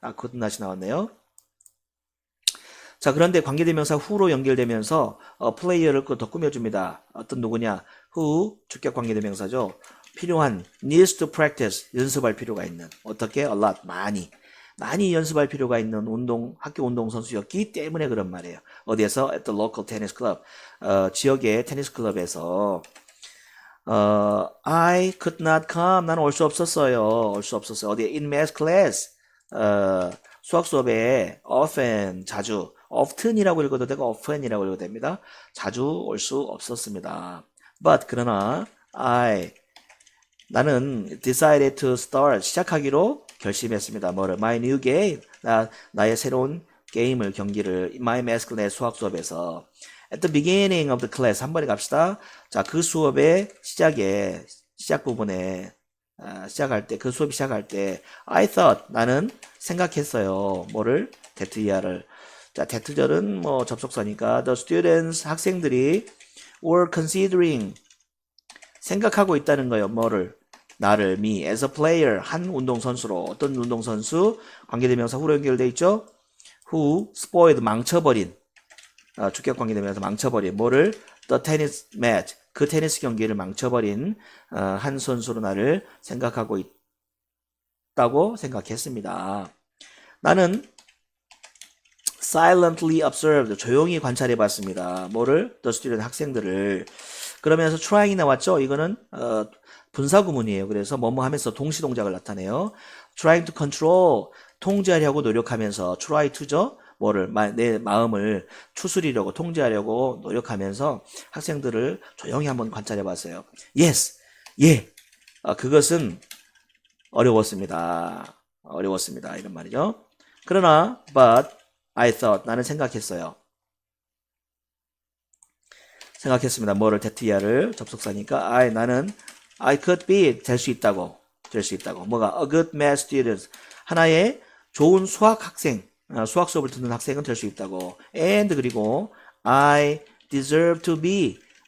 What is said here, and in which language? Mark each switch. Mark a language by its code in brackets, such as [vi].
[ko] could not이 나왔네요. 자, 그런데 관계대명사 who로 연결되면서 플레이어를 더 꾸며줍니다. 어떤 누구냐? who, 주격 관계대명사죠. 필요한, [en] needs to practice, [ko] 연습할 필요가 있는. 어떻게? [en] a lot, [ko] 많이 연습할 필요가 있는 학교 운동선수였기 때문에 그런 말이에요. 어디에서? [en] at the local tennis club. [ko] 지역의 테니스 클럽에서 [en] I could not come. [ko] 나는 올 수 없었어요. 어디에? [en] In math class. [ko] 수학 수업에 often, 자주. often이라고 읽어도 되고 often이라고 읽어도 됩니다. 자주 올 수 없었습니다. [en] But, [ko] 그러나, 나는 [en] decided to start. [ko] 시작하기로 결심했습니다. 뭐를? [en] My new game. [ko] 나의 새로운 경기를 [en] my math class [ko] 수학 수업에서 [en] at the beginning of the class [ko] 한 번에 갑시다. 자, 그 수업의 시작 부분에 그 수업이 시작할 때 [en] I thought [ko] 나는 생각했어요. 뭐를? that야를. 자, that절은 뭐 접속사니까 the students 학생들이 were considering 생각하고 있다는 거예요. 뭐를? 나를 [en] me as a player [ko] 한 운동선수로. 어떤 운동선수? 관계대명사 후로 연결돼 있죠? [en] who spoiled [ko] 망쳐버린 주격 관계되면서 망쳐버린 뭐를? [en] The tennis match. [ko] 그 테니스 경기를 망쳐버린 한 선수로 나를 생각하고 있다고 생각했습니다. 나는 [en] silently observed. [ko] 조용히 관찰해 봤습니다. 뭐를? [en] The student [ko] 학생들을. 그러면서 trying이 나왔죠? 이거는 분사구문이에요. 그래서 뭐뭐 하면서 동시동작을 나타내요. [en] trying to control. [ko] 통제하려고 노력하면서 [en] try to [ko] 죠? 뭐를? 내 마음을 추스리려고 통제하려고 노력하면서 학생들을 조용히 한번 관찰해 봤어요. Yes, 예. 그것은 어려웠습니다. 이런 말이죠. 그러나 [en] but I thought [ko] 나는 생각했어요. 생각했습니다. 뭐를? that야를 접속사니까 [en] I could be [ko] 될 수 있다고. 뭐가? [en] A good math student. [ko] 하나의 좋은 수학 학생. 수학 수업을 듣는 학생은 될 수 있다고. [en] And [ko] 그리고 [en] I deserve to be.